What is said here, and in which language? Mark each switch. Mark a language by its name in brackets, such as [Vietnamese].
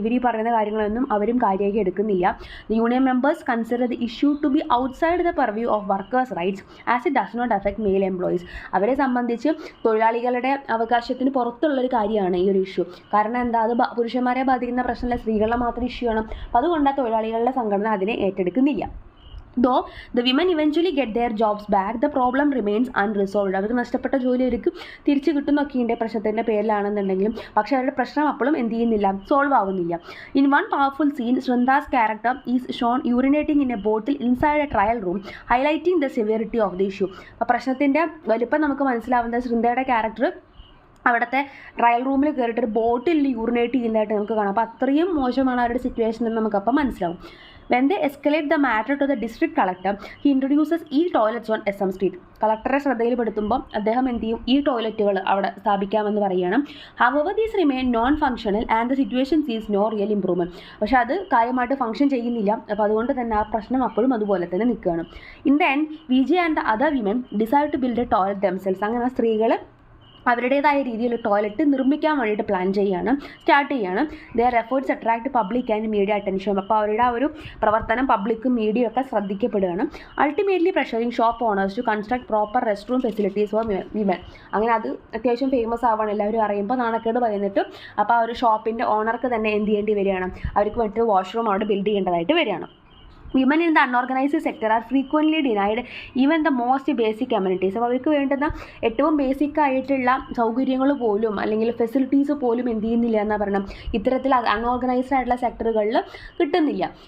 [Malayalam] ഇവർ ഈ പറയുന്ന കാര്യങ്ങളൊന്നും അവരും കാര്യമാക്കി എടുക്കുന്നില്ല. [English] The union members consider the issue to be outside the purview of workers rights as it does not affect male employees. [Malayalam] അവരെ സംബന്ധിച്ച് തൊഴിലാളികളുടെ അവകാശത്തിന് പുറത്തുള്ളൊരു കാര്യമാണ് ഈ ഒരു ഇഷ്യൂ. കാരണം എന്താ, അത് പുരുഷന്മാരെ ബാധിക്കുന്ന പ്രശ്നമല്ല, സ്ത്രീകളുടെ മാത്രം ഇഷ്യൂ ആണ്. അപ്പോൾ അതുകൊണ്ട് ആ തൊഴിലാളികളുടെ സംഘടന അതിനെ ഏറ്റെടുക്കുന്നില്ല. [English] Though the women eventually get their jobs back, the problem remains unresolved. [Malayalam] അവർക്ക് നഷ്ടപ്പെട്ട ജോലി അവർക്ക് തിരിച്ചു കിട്ടുന്നൊക്കെയുണ്ട് പ്രശ്നത്തിൻ്റെ പേരിലാണെന്നുണ്ടെങ്കിലും, പക്ഷേ അവരുടെ പ്രശ്നം അപ്പോഴും എന്ത് ചെയ്യുന്നില്ല, സോൾവ് ആവുന്നില്ല. [English] In one powerful scene, Srinda's character is shown urinating in a bottle inside a trial room, highlighting the severity of the issue. [Malayalam] അപ്പോൾ പ്രശ്നത്തിൻ്റെ വലിപ്പം നമുക്ക് മനസ്സിലാവുന്നത് ശൃന്ദയുടെ ക്യാരക്ടർ അവിടുത്തെ ട്രയൽ റൂമിൽ കയറിയിട്ട് ഒരു ബോട്ടിൽ യൂറിനേറ്റ് ചെയ്യുന്നതായിട്ട് നമുക്ക് കാണാം. അപ്പോൾ അത്രയും മോശമാണ് അവരുടെ സിറ്റുവേഷൻ എന്ന് നമുക്കപ്പോൾ മനസ്സിലാവും. [English] When they escalate the matter to the district collector, he introduces e-toilets on SM Street. [Malayalam] കളക്ടറെ ശ്രദ്ധയിൽപ്പെടുത്തുമ്പോൾ അദ്ദേഹം എന്ത് ചെയ്യും, ഈ ടോയ്ലറ്റുകൾ അവിടെ സ്ഥാപിക്കാമെന്ന് പറയുകയാണ്. [English] However, these remain non-functional and the situation sees no real improvement. [Malayalam] പക്ഷേ അത് കാര്യമായിട്ട് ഫംഗ്ഷൻ ചെയ്യുന്നില്ല. അപ്പോൾ അതുകൊണ്ട് തന്നെ ആ പ്രശ്നം അപ്പോഴും അതുപോലെ തന്നെ നിൽക്കുകയാണ്. [English] In the end, Vijay and the other women decide to build a toilet themselves. [Malayalam] അങ്ങനെ സ്ത്രീകൾ അവരുടേതായ രീതിയിൽ ടോയ്ലറ്റ് നിർമ്മിക്കാൻ വേണ്ടിയിട്ട് സ്റ്റാർട്ട് ചെയ്യാണ്. [English] Their efforts attract public and media attention. [Malayalam] അപ്പോൾ അവരുടെ ആ ഒരു പ്രവർത്തനം പബ്ലിക്കും മീഡിയയും ഒക്കെ ശ്രദ്ധിക്കപ്പെടുകയാണ്. [English] Ultimately pressuring shop owners to construct proper rest room facilities for women. [Malayalam] അങ്ങനെ അത് അത്യാവശ്യം ഫേമസ് ആവാണ്, എല്ലാവരും അറിയുമ്പോൾ നാണക്കേട് പറയുന്നിട്ട് അപ്പോൾ ആ ഒരു ഷോപ്പിൻ്റെ ഓണർക്ക് തന്നെ എന്ത് ചെയ്യേണ്ടി വരികയാണ്, അവർക്ക് വേണ്ടിയിട്ട് വാഷ്റൂം അവിടെ ബിൽഡ് ചെയ്യേണ്ടതായിട്ട് വരികയാണ്. [English] Women in the unorganized sector are frequently denied even the most basic amenities. [Malayalam] അപ്പോൾ അവർക്ക് വേണ്ടുന്ന ഏറ്റവും ബേസിക് ആയിട്ടുള്ള സൗകര്യങ്ങൾ പോലും അല്ലെങ്കിൽ ഫെസിലിറ്റീസ് പോലും എന്ത് ചെയ്യുന്നില്ല എന്നാണ് പറയണം, ഇത്തരത്തിൽ അൺഓർഗനൈസ്ഡ് ആയിട്ടുള്ള സെക്ടറുകളിൽ കിട്ടുന്നില്ല.